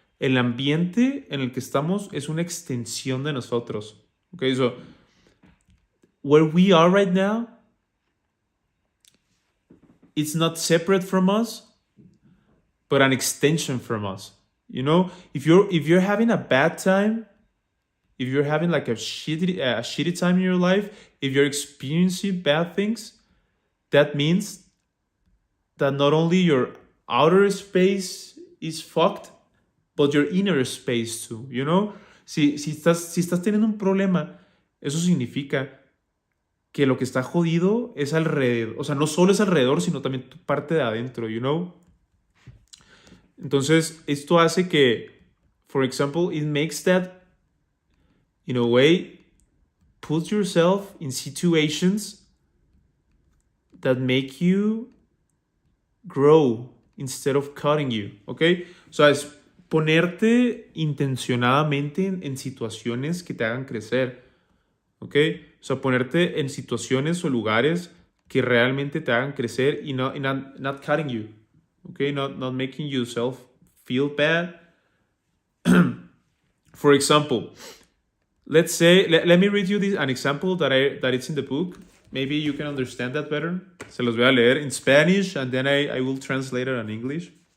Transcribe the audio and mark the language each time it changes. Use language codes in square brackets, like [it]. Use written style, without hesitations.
[es] El ambiente en el que estamos es una extensión de nosotros. [en] Okay, so where we are right now, it's not separate from us, but an extension from us. If you're having a bad time, if you're having like a shitty time in your life, if you're experiencing bad things, that means that not only your outer space is fucked, but your inner space too, you know? [es] Si estás teniendo un problema, eso significa que lo que está jodido es alrededor, o sea, no solo es alrededor, sino también tu parte de adentro, [en] you know? [es] Entonces, esto hace que, [en] for example, it makes that, in a way, put yourself in situations that make you grow instead of cutting you, ¿ok? [es] O sea, es ponerte intencionadamente en situaciones que te hagan crecer, ¿ok? O sea, ponerte en situaciones o lugares que realmente te hagan crecer y [en] not cutting you, [es] ¿ok? [en] Not making yourself feel bad. For example, let's say, let me read you an example that it's in the book. Maybe you can understand that better. [es] Se los voy a leer [en] in Spanish and then I will translate it in English.